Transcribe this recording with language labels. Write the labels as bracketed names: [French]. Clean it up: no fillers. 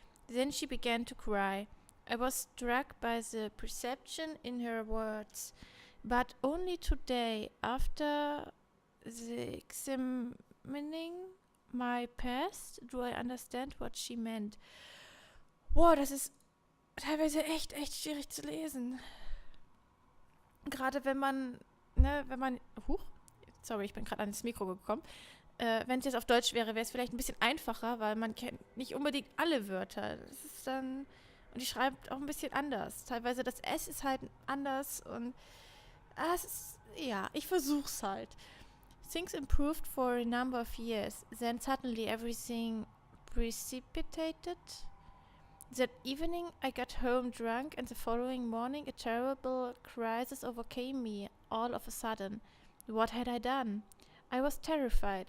[English] Then she began to cry. I was struck by the perception in her words, but only today, after the examining my past, do I understand what she meant. [German] Wow, das ist teilweise echt schwierig zu lesen. Gerade wenn man, sorry, ich bin gerade ans Mikro gekommen. Wenn es jetzt auf Deutsch wäre, wäre es vielleicht ein bisschen einfacher, weil man kennt nicht unbedingt alle Wörter. Das ist dann, und die schreibt auch ein bisschen anders. Teilweise das S ist halt anders und es ist, ja, ich versuch's halt. [English] Things improved for a number of years. Then suddenly everything precipitated. That evening I got home drunk, and the following morning a terrible crisis overcame me all of a sudden. What had I done? I was terrified.